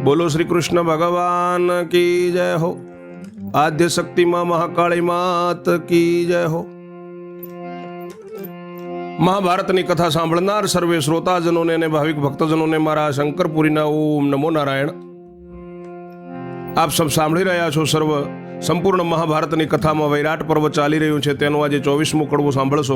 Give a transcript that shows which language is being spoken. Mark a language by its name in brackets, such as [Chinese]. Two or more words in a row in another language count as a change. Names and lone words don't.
[Hindi] बोलो श्री कृष्ण भगवान की जय हो। आद्य शक्ति मां महाकाली मात की जय हो। [Gujarati] મહાભારતની કથા સાંભળનાર સર્વે શ્રોતાજનોને અને ભાવિક ભક્તજનોને મારા શંકરપુરીના [Sanskrit] ॐ नमो नारायण। [Hindi] आप सब [Gujarati] સાંભળી રહ્યા છો સર્વ સંપૂર્ણ મહાભારતની કથામાં વૈરાટ પર્વ ચાલી રહ્યું છે, તેનું આજે 24મું કડવું સાંભળશો।